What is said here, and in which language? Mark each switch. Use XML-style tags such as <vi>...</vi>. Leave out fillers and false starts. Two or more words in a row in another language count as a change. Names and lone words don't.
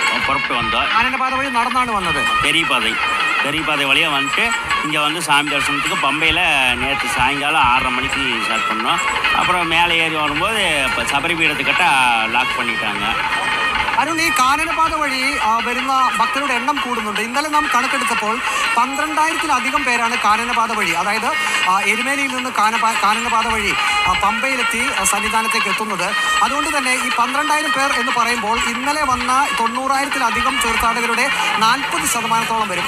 <ta>புறப்பட்டு வந்தோம். கானனபாதை வழி நடந்தாண்டு வந்தது. பெரிய பாதை வழியாக வந்துட்டு இங்கே வந்து சாமி தரிசனத்துக்கு பம்பையில் நேற்று சாயங்காலம் 6:30 மணிக்கு ஸ்டார்ட் பண்ணோம். அப்புறம் மேலே ஏறி வரும்போது இப்போ சபரிபீடத்துக்கிட்ட லாக் பண்ணிட்டாங்க.</ta> <ml>അരുൺ, ഈ കാനനപാത വഴി വരുന്ന ഭക്തരുടെ എണ്ണം കൂടുന്നുണ്ട്. ഇന്നലെ നാം കണക്കെടുത്തപ്പോൾ 12,000-ലധികം പേരാണ് കാനനപാത വഴി, അതായത് എരുമേലിയിൽ നിന്ന് കാനനപാത വഴി പമ്പയിലെത്തി സന്നിധാനത്തേക്ക് എത്തുന്നത്. അതുകൊണ്ട് തന്നെ ഈ 12,000 പേർ എന്ന് പറയുമ്പോൾ ഇന്നലെ വന്ന 90,000-ലധികം തീർത്ഥാടകരുടെ 40% വരും.</ml>